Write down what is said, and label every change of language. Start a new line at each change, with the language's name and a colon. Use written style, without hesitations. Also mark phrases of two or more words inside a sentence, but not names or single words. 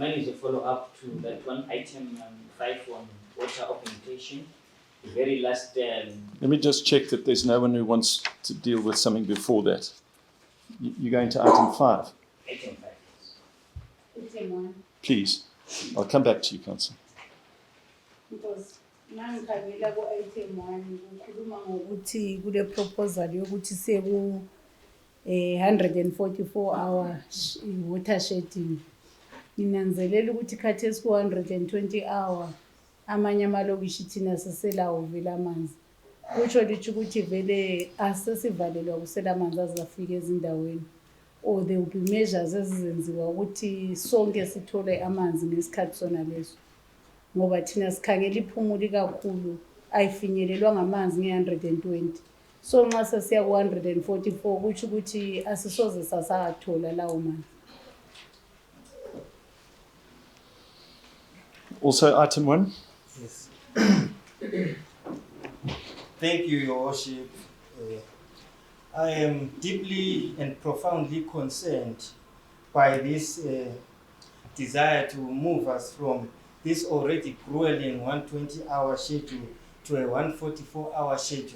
English: Mine is a follow-up to that one, item 5 on water augmentation. The very last. Let me just check that there's no one who wants to deal with something before that. You're going to item 5. Item 5. Item 1. Please. I'll come back to you, Councillor.
North Ndebele: Because nangikhangela ku-item 1 kukhuluma ngokuthi kule proposal yokuthi seku 144
English: hour water shedding.
North Ndebele: Nginanzelela ukuthi khathesi ku 120 hour amanye amalokishi thina siselawo vele amanzi. Kusho lithi ukuthi vele asesivalelwa kusela amanzi azafika ezindaweni.
English: Or there will be measures
North Ndebele: ezizenziwa ukuthi sonke sithole amanzi ngesikhathi sona leso. Ngoba thina sikhangela iphumuli kakhulu ayifinyelelwa ngamanzi nge-120. So nxa sesiya ku 144 kuthi ukuthi asisoze sasathola lawo manzi.
English: Also item 1. Yes. Thank you, Your Worship. I am deeply and profoundly concerned by this desire to move us from this already grueling 120-hour schedule to a 144-hour schedule.